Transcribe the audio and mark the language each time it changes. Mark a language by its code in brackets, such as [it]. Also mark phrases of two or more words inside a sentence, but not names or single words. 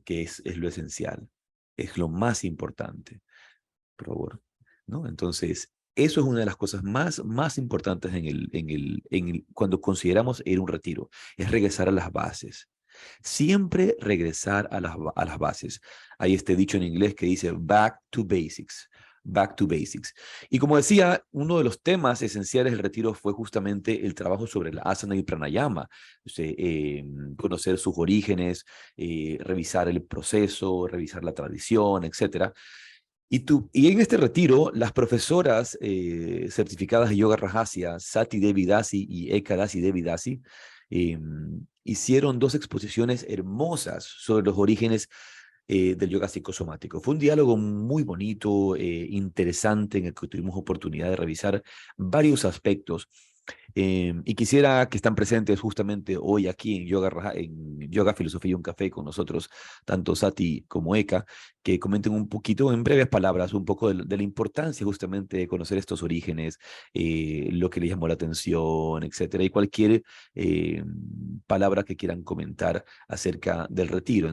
[es] Que es lo esencial, es lo más importante, por favor, ¿no? Entonces, eso es una de las cosas más importantes cuando consideramos ir a un retiro, es regresar a las bases. Siempre regresar a las bases. Hay este dicho en inglés que dice [en] back to basics. Back to basics. [es] Y como decía, uno de los temas esenciales del retiro fue justamente el trabajo sobre el asana y pranayama, o sea, conocer sus orígenes, revisar el proceso, revisar la tradición, etcétera. Y en este retiro, las profesoras certificadas de Yoga Rajasya, Sati Devi Dasi y Ekadasi Devi Dasi, hicieron dos exposiciones hermosas sobre los orígenes del yoga psicosomático. Fue un diálogo muy bonito, interesante, en el que tuvimos oportunidad de revisar varios aspectos. Y quisiera que están presentes justamente hoy aquí en Yoga, Filosofía y un Café con nosotros, tanto Sati como Eka, que comenten un poquito, en breves palabras, un poco de la importancia justamente de conocer estos orígenes, lo que les llamó la atención, etcétera, y cualquier palabra que quieran comentar acerca del retiro.